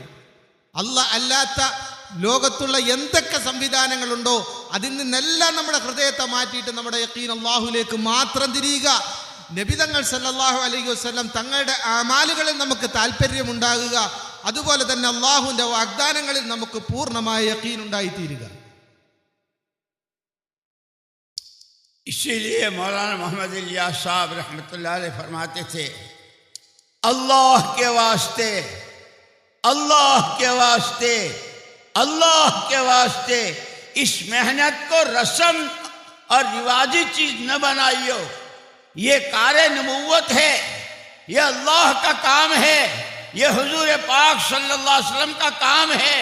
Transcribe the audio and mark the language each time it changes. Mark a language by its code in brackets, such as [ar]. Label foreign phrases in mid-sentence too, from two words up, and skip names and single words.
[ml] അല്ലാഹ് അല്ലാത്ത ലോകത്തുള്ള എന്തൊക്കെ സംവിധാനങ്ങളുണ്ടോ അതിൽ നിന്നെല്ലാം നമ്മുടെ ഹൃദയത്തെ മാറ്റിയിട്ട് നമ്മുടെ യഖീൻ അല്ലാഹുവിലേക്ക് മാത്രം തിരിയുക। നബിതങ്ങൾ [ar] صلى الله عليه وسلم [ml] തങ്ങളുടെ ആമാലുകളിൽ നമുക്ക് താല്പര്യമുണ്ടാകുക, അതുപോലെ തന്നെ അല്ലാഹുവിൻ്റെ വാഗ്ദാനങ്ങളിൽ നമുക്ക് പൂർണ്ണമായ യഖീൻ ഉണ്ടായിത്തീരുക। [hi] इसीलिए मौलाना मोहम्मद इलियास साहब [ar] رحمة الله عليه [hi] फरमाते थे, अल्लाह के वास्ते, अल्लाह के वास्ते, अल्लाह के वास्ते इस मेहनत को रस्म और रिवाजी चीज न बनाइयो, ये कारे नबूवत है, ये अल्लाह का काम है, ये हुजूर पाक [ar] صلى الله عليه وسلم [hi] का काम है।